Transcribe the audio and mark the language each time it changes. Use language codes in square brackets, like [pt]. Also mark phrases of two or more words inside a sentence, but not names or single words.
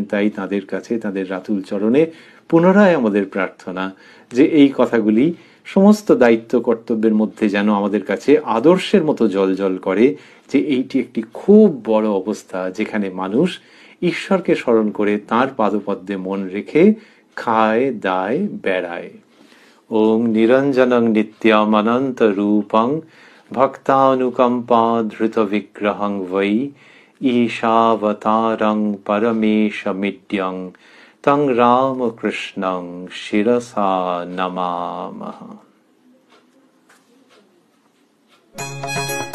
[bn] তাই তাদের কাছে, তাদের রাতুল চরণে পুনরায় আমাদের প্রার্থনা যে এই কথাগুলি সমস্ত দায়িত্ব কর্তব্যের মধ্যে যেন আমাদের কাছে আদর্শের মতো জল করে, যে এইটি একটি খুব বড় অবস্থা যেখানে মানুষ ঈশ্বরকে স্মরণ করে তাঁর পাদপদ্মে মন রেখে খায় দায় বেড়ায়। [sa] ওং নিরঞ্জনং নিত্যম অনন্ত রূপং ভক্তানুকম্পা ধৃত বিগ্রহং বৈ ঈশাবতারং পরমেশমিড্যং তং রামকৃষ্ণং শিরসা নমামহ।